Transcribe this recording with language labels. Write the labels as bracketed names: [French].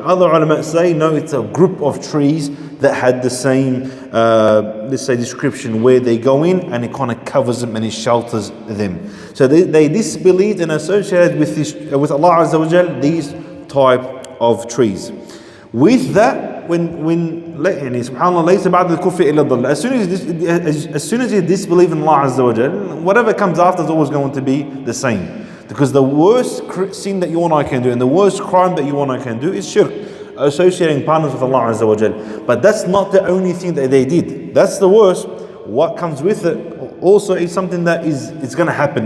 [English] Other ulama say no, it's a group of trees that had the same let's say description, where they go in and it kind of covers them and it shelters them. So they disbelieved and associated with Allah Azza wa Jal these type of trees. With that, [Arabic] يعني subhanallah ليس بعد الكفر إلا الضل. [English] As soon as you disbelieve in Allah Azza wa Jal, whatever comes after is always going to be the same. Because the worst sin that you and I can do, and the worst crime that you and I can do, is shirk, associating partners with Allah Azza wa Jal. But that's not the only thing that they did. That's the worst. What comes with it also is something that it's going to happen.